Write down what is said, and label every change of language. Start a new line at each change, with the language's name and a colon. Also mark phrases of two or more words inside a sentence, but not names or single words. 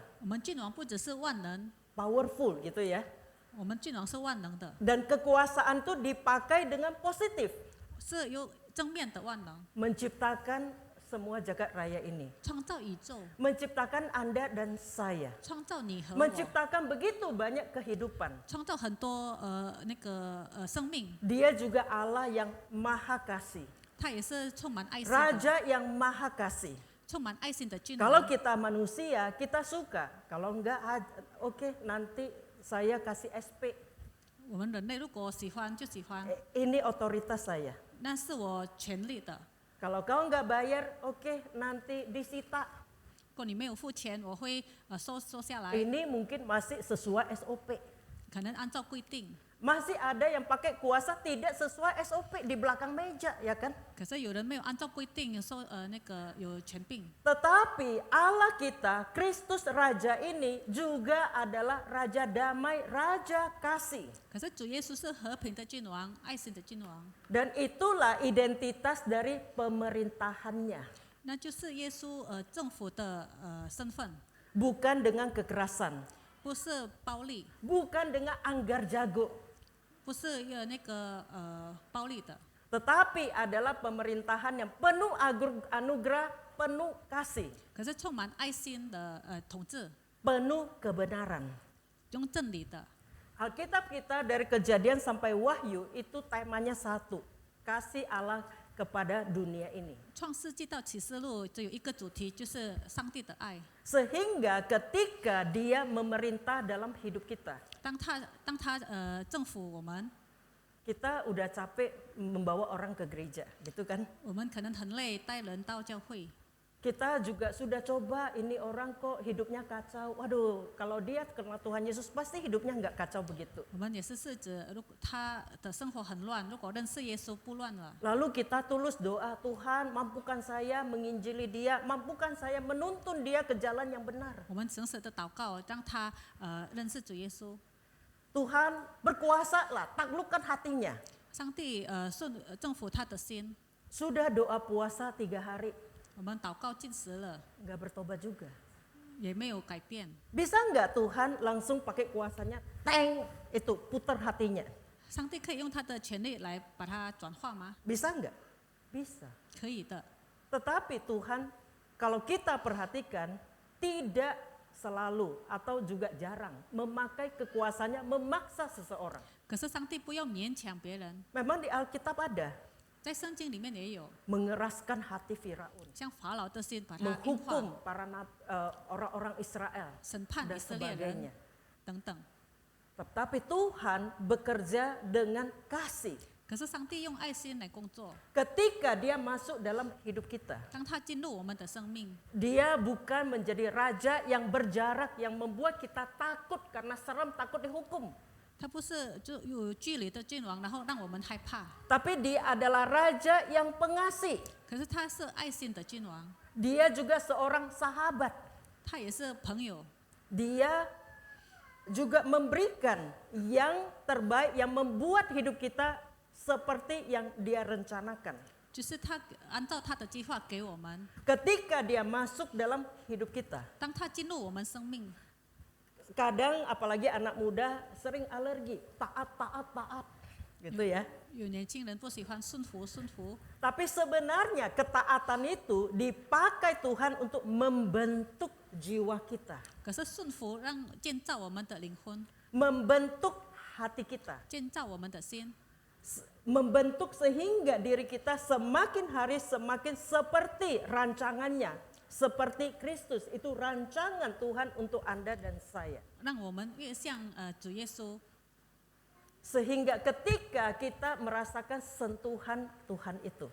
Chinese: 我们君王不只是万能，
Indonesian: powerful gitu ya.
Chinese: 我们君王是万能的，
Indonesian: Dan kekuasaan itu dipakai dengan positif.
Chinese: 是有正面的万能，
Indonesian: Menciptakan semua jagat raya ini.
Chinese: 创造宇宙，
Indonesian: Menciptakan Anda dan saya.
Chinese: 创造你和我，
Indonesian: Menciptakan begitu banyak kehidupan.
Chinese: 创造很多生命。
Indonesian: Dia juga Allah yang maha kasih.
Chinese: 他也是充满爱心的，
Indonesian: Raja yang maha kasih.
Chinese: 充满爱心的君
Indonesian: Kalau
Chinese: 王。
Indonesian: kita manusia, kita suka. Kalau enggak, oke, nanti saya kasih SP.
Chinese: 我们人类如果喜欢就喜欢，
Indonesian: Ini otoritas saya.
Chinese: 那是我权利的。
Indonesian: Kalau kau enggak bayar, oke, nanti disita.
Chinese: 如果你没有付钱，我会收下来，
Indonesian: Ini mungkin masih sesuai SOP.
Chinese: 可能按照规定。
Indonesian: Masih ada yang pakai kuasa tidak sesuai SOP di belakang meja, ya kan?
Chinese: 可是有人没有按照规定有权柄，
Indonesian: Tetapi Allah kita, Kristus Raja ini juga adalah Raja damai, Raja kasih.
Chinese: 可是主耶稣是和平的君王，爱心的君王，
Indonesian: Dan itulah identitas dari pemerintahannya.
Chinese: 那就是耶稣政府的身份，
Indonesian: Bukan dengan kekerasan,
Chinese: 不是暴力，
Indonesian: bukan dengan anggar jago,
Chinese: 不是暴力的，
Indonesian: tetapi adalah pemerintahan yang penuh anugerah, penuh kasih,
Chinese: 可是充满爱心的统治，
Indonesian: penuh kebenaran.
Chinese: 用真理的。
Indonesian: Alkitab kita dari Kejadian sampai Wahyu itu temanya satu, kasih Allah kepada dunia ini.
Chinese: 创世纪到启示录只有一个主题，就是上帝的爱。
Indonesian: Sehingga ketika dia memerintah dalam hidup kita,
Chinese: 当他政府我们，
Indonesian: kita udah capek membawa orang ke gereja, gitu kan?
Chinese: 我们可能很累，带人到教会。
Indonesian: Kita juga sudah coba, ini orang kok hidupnya kacau. Waduh, kalau dia kenal Tuhan Yesus pasti hidupnya nggak kacau begitu.
Chinese: 我们也是试着，如果他的生活很乱，如果认识耶稣不乱了，
Indonesian: Lalu kita tulus doa, Tuhan mampukan saya menginjili dia, mampukan saya menuntun dia ke jalan yang benar.
Chinese: 我们诚实的祷告，让他认识主耶稣。
Indonesian: Tuhan berkuasa lah, taklukkan hatinya.
Chinese: 上帝政府他的心，
Indonesian: Sudah doa puasa 3 hari,
Chinese: 我们祷告进食了，
Indonesian: nggak bertobat juga.
Chinese: 也没有改变。
Indonesian: Bisa nggak Tuhan langsung pakai kuasanya, teng, itu putar hatinya?
Chinese: 上帝可以用他的权利来把它转化吗？
Indonesian: Bisa nggak? Bisa.
Chinese: 可以的。
Indonesian: Tetapi Tuhan, kalau kita perhatikan, tidak selalu atau juga jarang memakai kekuasaannya memaksa seseorang.
Chinese: 可是上帝不要勉强别人，
Indonesian: Memang di Alkitab ada
Chinese: 在圣经里面也有，
Indonesian: mengeraskan hati Firaun,
Chinese: 像法老的心把他硬化，
Indonesian: menghukum para orang-orang Israel
Chinese: 审判
Indonesian: dan
Chinese: 以色列人
Indonesian: sebagainya.
Chinese: 等等。
Indonesian: Tetapi Tuhan bekerja dengan kasih.
Chinese: 可是上帝用爱心来工作，
Indonesian: Ketika dia masuk dalam hidup kita,
Chinese: 当他进入我们的生命，
Indonesian: dia bukan menjadi raja yang berjarak, yang membuat kita takut karena serem, takut dihukum.
Chinese: 他不是就有距离的君王，然后让我们害怕。
Indonesian: Tapi dia adalah raja yang pengasih.
Chinese: 可是他是爱心的君王，
Indonesian: Dia juga seorang sahabat.
Chinese: 他也是朋友，
Indonesian: Dia juga memberikan yang terbaik, yang membuat hidup kita seperti yang dia rencanakan.
Chinese: 就是他按照他的计划给我们。
Indonesian: Ketika dia masuk dalam hidup kita,
Chinese: 当他进入我们生命，
Indonesian: kadang apalagi anak muda sering alergi, taat, gitu ya.
Chinese: 有年轻人不喜欢顺服，
Indonesian: Tapi sebenarnya ketaatan itu dipakai Tuhan untuk membentuk jiwa kita,
Chinese: 可是顺服让建造我们的灵魂，
Indonesian: membentuk hati kita,
Chinese: 建造我们的心，
Indonesian: membentuk sehingga diri kita semakin hari semakin seperti rancangannya. seperti Kristus. Itu rancangan Tuhan untuk Anda dan saya.
Chinese: 让我们越像主耶稣，
Indonesian: Sehingga ketika kita merasakan sentuhan Tuhan itu,